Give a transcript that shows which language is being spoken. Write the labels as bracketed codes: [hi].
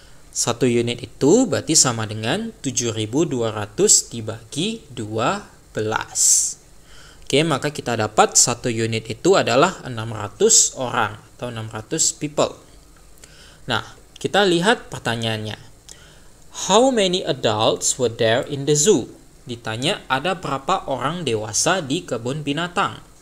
[id] 1 unit itu berarti sama dengan 7.200 dibagi 12. Oke, maka kita dapat 1 unit itu adalah 600 orang atau 600 people. Nah, kita lihat pertanyaannya. [en] How many adults were there in the zoo? [id] Ditanya ada berapa orang dewasa di kebun binatang.